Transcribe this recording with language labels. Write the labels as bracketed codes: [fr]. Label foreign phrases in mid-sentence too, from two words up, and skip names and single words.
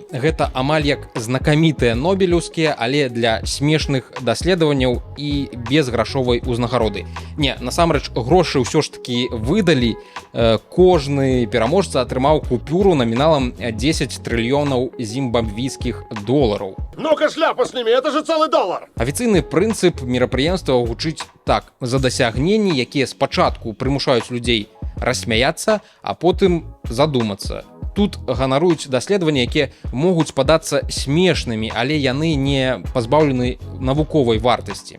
[be] Гэта амаль як знакамітыя нобелеўскія, але для смешных даследаванняў і без грашовай узнагароды. Не, насамрэч грошы ўсё ж такі выдалі. Кожны пераможца атрымаў купюру наміналам 10 трыльёнаў зімбабвійскіх долараў. [ru] Ну-ка, шляпу сними, это же целый доллар! [be] Афіцыйны прынцып мерапрыемства гучыць так: за дасягненні, якія спачатку прымушаюць людзей рассмяяцца, а потым задумацца. Тут ганаруюць даследаванні, якія могуць падацца смешнымі, але яны не пазбаўлены навуковай вартасці.